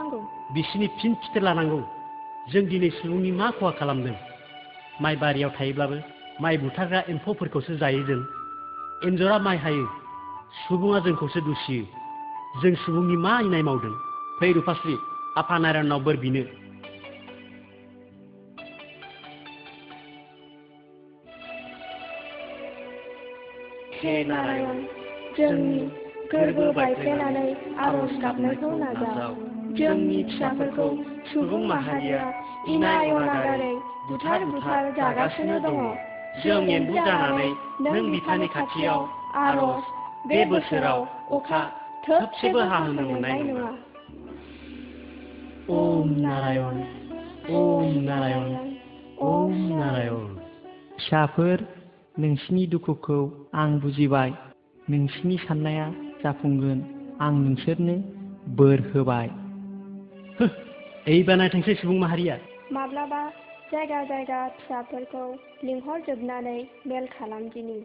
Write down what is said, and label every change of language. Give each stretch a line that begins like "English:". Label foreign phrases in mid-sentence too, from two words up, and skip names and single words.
Bodo: बिसिनि फिन खिथेर लानांगौ जों दिनै सुबुंनि मा खहा खालामदों माइ बारियाव थायोब्लाबो माइ बुथारग्रा एम्फौफोरखौसो जायो जों। एन्जरा माइ हायो, सुबुङा जोंखौसो दुसियो। जों सुबुंनि मा इनाय मावदों? फै रुपास्रि, आफा नारायणनाव बोर बिनो। हे नारायण, जोंनि गोरबो बायफ्लेनानै आरज गाबनायखौ नाजाव। जोंनि फिसाफोरखौ सुबुं माहारिया इनाय अनागारै बुथार जागासिनो दङ। जों एम्बु जानानै नों बिफानि खाथियाव आरज, बे बोसोराव अखा थोबसेबो हाहोनो मोननाय नङा। ओम नारायण, ओम नारायण, ओम नारायण। फिसाफोर, नोंसिनि दुखुखौ आं बुजिबाय। नोंसिनि साननाया जाफुंगोन। आं नोंसोरनो बोर होबाय। ओइ बानायथोंसै सुबुं माहारिया। माब्लाबा जायगा जायगा फिसाफोरखौ लिंहरजोबनानै मेल खालामदिनि।